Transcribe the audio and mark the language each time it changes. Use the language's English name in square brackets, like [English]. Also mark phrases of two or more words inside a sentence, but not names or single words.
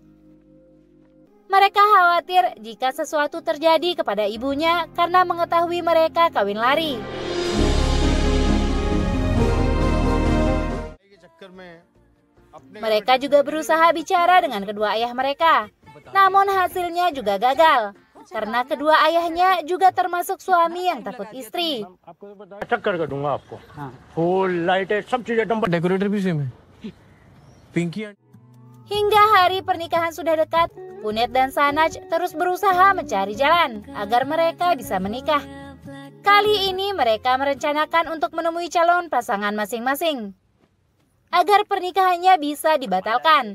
[Indonesian] Mereka khawatir jika sesuatu terjadi kepada ibunya karena mengetahui mereka kawin lari. Mereka juga berusaha bicara dengan kedua ayah mereka, namun hasilnya juga gagal, karena kedua ayahnya juga termasuk suami yang takut istri. [Hindi] डेकोरेटर भी सेम है पिंकी [Indonesian] Hingga hari pernikahan sudah dekat, Punet dan Sanach terus berusaha mencari jalan agar mereka bisa menikah. Kali ini mereka merencanakan untuk menemui calon pasangan masing-masing agar pernikahannya bisa dibatalkan.